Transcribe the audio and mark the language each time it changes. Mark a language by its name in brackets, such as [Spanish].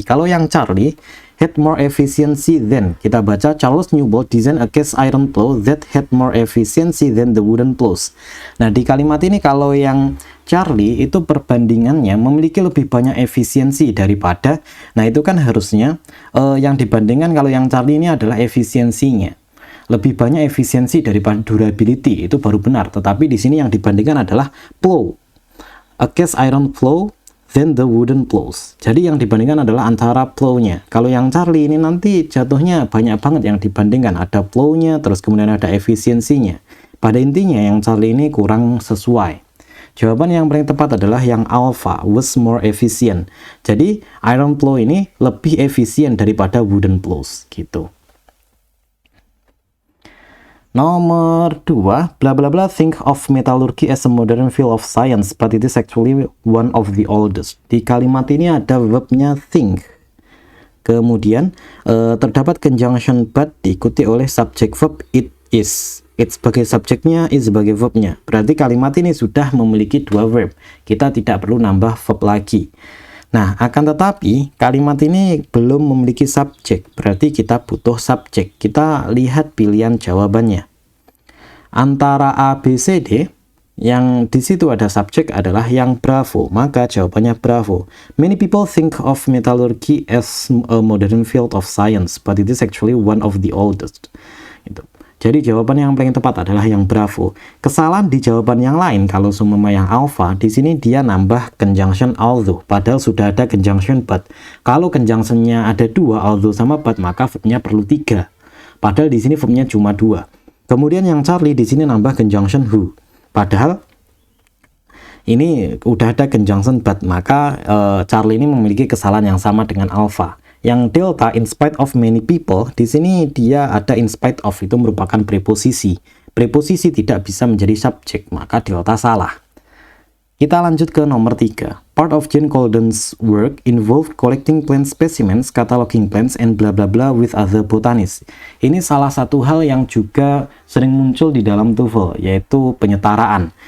[Indonesian] Kalau yang [English] Charlie had more efficiency than, [Indonesian] kita baca [English] Charles Newbolt designed a cast iron plow that had more efficiency than the wooden plows. [Indonesian] Nah, di kalimat ini kalau yang Charlie itu perbandingannya memiliki lebih banyak efisiensi daripada, nah itu kan harusnya yang dibandingkan kalau yang Charlie ini adalah efisiensinya. Lebih banyak efisiensi daripada durability, itu baru benar. Tetapi di sini yang dibandingkan adalah plow. [English] A cast iron plow then the wooden plows. [Indonesian] Jadi yang dibandingkan adalah antara plow-nya. Kalau yang Charlie ini nanti jatuhnya banyak banget yang dibandingkan. Ada plow-nya, terus kemudian ada efisiensinya. Pada intinya yang Charlie ini kurang sesuai. Jawaban yang paling tepat adalah yang alpha, [English] was more efficient. [Indonesian] Jadi iron plow ini lebih efisien daripada wooden plows gitu. Nomor 2, [English] bla bla bla think of metallurgy as a modern field of science, but it is actually one of the oldest. [Indonesian] Di kalimat ini ada verbnya think. Kemudian terdapat conjunction but diikuti oleh subject verb it is. It sebagai subjeknya, is sebagai verbnya. Berarti kalimat ini sudah memiliki dua verb. Kita tidak perlu nambah verb lagi. Nah, akan tetapi kalimat ini belum memiliki subjek, berarti kita butuh subjek. Kita lihat pilihan jawabannya. Antara A, B, C, D, yang di situ ada subjek adalah yang bravo, maka jawabannya bravo. [English] Many people think of metallurgy as a modern field of science, but it is actually one of the oldest. [Indonesian] Gitu. Jadi jawaban yang paling tepat adalah yang bravo. Kesalahan di jawaban yang lain, kalau seumpama yang alpha, di sini dia nambah conjunction although, padahal sudah ada conjunction but. Kalau conjunctionnya ada 2, although sama but, maka verbnya perlu 3. Padahal di sini verbnya cuma 2. Kemudian yang Charlie di sini nambah conjunction who. Padahal ini udah ada conjunction but, maka Charlie ini memiliki kesalahan yang sama dengan alpha. Yang delta, [English] in spite of many people, [Indonesian] di sini dia ada in spite of, itu merupakan preposisi. Preposisi tidak bisa menjadi subjek, maka delta salah. Kita lanjut ke nomor 3. [English] Part of Jane Golden's work involved collecting plant specimens, cataloging plants, and bla bla bla with other botanists. [Indonesian] Ini salah satu hal yang juga sering muncul di dalam TOEFL, yaitu penyetaraan.